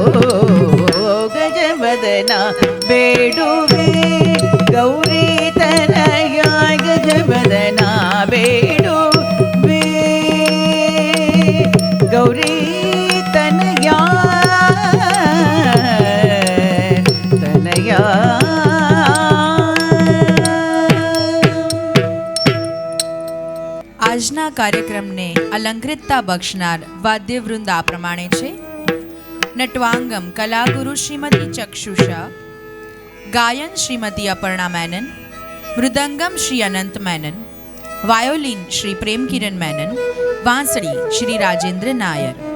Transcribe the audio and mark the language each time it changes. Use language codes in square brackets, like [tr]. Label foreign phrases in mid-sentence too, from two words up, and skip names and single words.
[kn] ಗಜವದನಾ ಬೇಡುವೆ ಗೌರೀ ತನಯಾ ಗಜವದನಾ ಬೇಡುವೆ ಗೌರೀ ತನಯಾ ತನಯಾ [gu] આજના કાર્યક્રમને અલંકૃતતા બક્ષનાર વાદ્યવૃંદ આ પ્રમાણે છે. નટવાંગમ કલાગુરુ શ્રીમતી ચક્ષુષા, ગાયન શ્રીમતી અપર્ણા મેનન, મૃદંગમ શ્રી અનંત મેનન, વાયોલિન શ્રી પ્રેમકિરણ મેનન, વાંસળી શ્રી રાજેન્દ્ર નાયર.